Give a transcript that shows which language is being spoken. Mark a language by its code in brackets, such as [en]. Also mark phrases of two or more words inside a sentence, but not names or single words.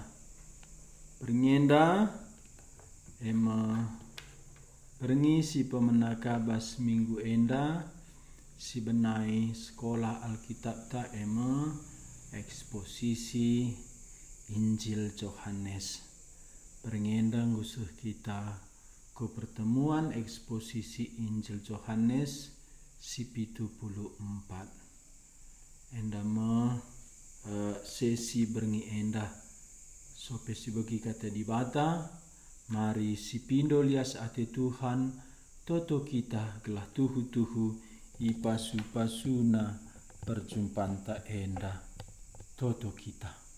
[btx] Bernyenda ema berengi si pemenaka bas minggu enda si benai sekolah Alkitab ta ema eksposisi Injil Yohanes. Bernyenda ngusuh kita ke pertemuan eksposisi Injil Yohanes si 74. Enda sesi berngi enda sope si bagi kata di bata, mari si pindo lias ate Tuhan toto kita gelah tuhu-tuhu i pasu-pasuna perjumpaan ta enda toto kita.